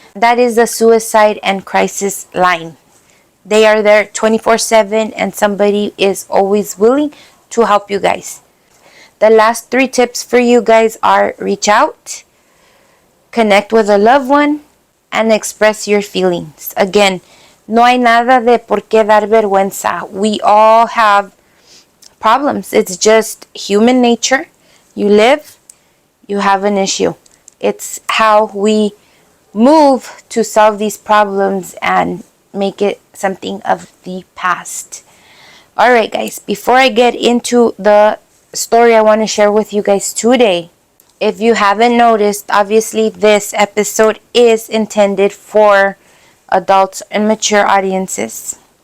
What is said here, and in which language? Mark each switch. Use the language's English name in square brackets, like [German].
[English] That is the suicide and crisis line. They are there 24/7 and somebody is always willing to help you guys. The last 3 tips for you guys are reach out, connect with a loved one, and express your feelings. [Spanish] Again, no hay nada de por qué dar vergüenza. [English] We all have problems. It's just human nature. You live, you have an issue. It's how we move to solve these problems and make it something of the past. Alright guys, before I get into the story I want to share with you guys today, if you haven't noticed, obviously this episode is intended for adults and mature audiences.